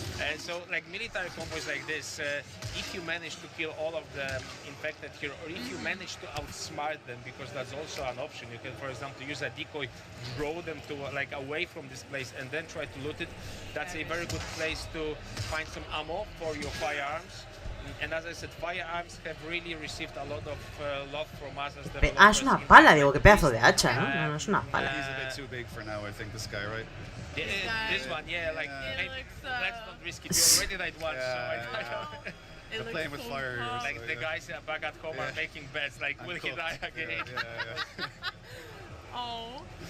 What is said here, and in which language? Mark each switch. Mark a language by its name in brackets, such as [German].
[English] And so, like military combos like this, if you manage to kill all of the infected here, or if you manage to outsmart them, because that's also an option. You can, for example, use a decoy, draw them to like away from this place, and then try to loot it. That's a very good place to find some ammo for your firearms. And as I said, firearms have really received a lot of love from us as developers. [Spanish] Ah, es una pala, digo, qué pedazo de hacha, ¿no? No es una pala. [English] He's a bit too big for now, I think, this guy, right? Yeah, this one, yeah, like, let's not risk it. You already died once, so I I'm playing with fire. Like the guys back at home are making bets, like, will he die again? Oh.